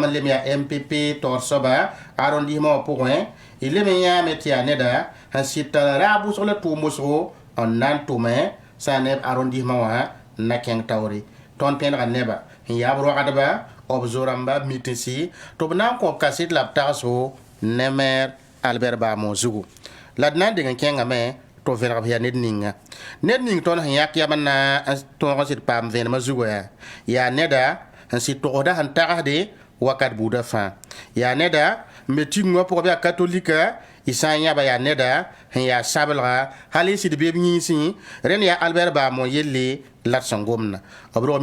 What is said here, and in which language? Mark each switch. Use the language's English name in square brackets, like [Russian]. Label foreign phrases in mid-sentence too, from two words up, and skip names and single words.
[Mossi] n lem yaa mpp taoor soaba arrondissement wã pʋgẽ y lem n yãame tɩ yaa neda sẽn sɩd t'a raab wʋsg la tʋʋm wʋsgo n na n tʋme sã ne arrondissement wã n na kẽng taoore tõnd pẽnega neba n yaa b roagdba b zo-rãmba mitẽsi tɩ b na n kõ b kaset la b tagso ne maire albert bamo zugu la d na n deng n kẽngame tɩ b vẽnegb yaa ned ninga ned ning tõnd sẽn yãk yam n na n tõog n sɩd paam vẽenemã zugu yaa neda n sɩd togsda sẽn tagsde wakat buudã fãa yaa neda n be tigẽ wã pʋgã bɩ yaa katolika y sã n yãba yaa neda sẽn yaa sablga hal y sɩd beeb yĩnsẽ rẽnd yaa albert bamo yelle la d sẽn gomna b rog